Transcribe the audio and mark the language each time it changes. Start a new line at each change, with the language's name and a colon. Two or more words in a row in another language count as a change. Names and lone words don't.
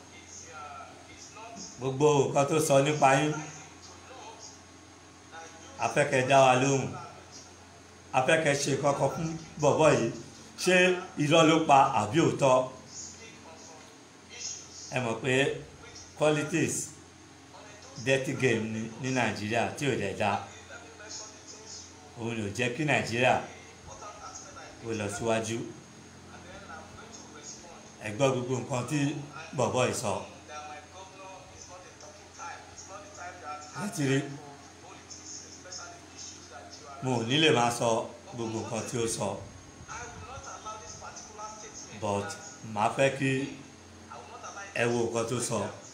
Yoruba: gbogbo nǹkan tó sọ nípa yín afẹ́kẹ́ dá wa lóhùn afẹ́kẹ́ ṣe kọ́kọ́ fún bọ̀bọ̀ yìí ṣé irọ́ ló pa àbí òótọ́ ẹ mọ̀ pé
English: politics dirty game
Yoruba: ní Nàìjíríà tí ò dẹ̀ dá òun ló jẹ́ kí Nàìjíríà ó lọ síwájú ẹ gbọ́ gbogbo nǹkan tí bọ̀bọ̀ yìí sọ láti rí mo ò ní lè máa sọ gbogbo nǹkan tí ó sọ but màá fẹ́ kí ẹ wo nǹkan tó sọ.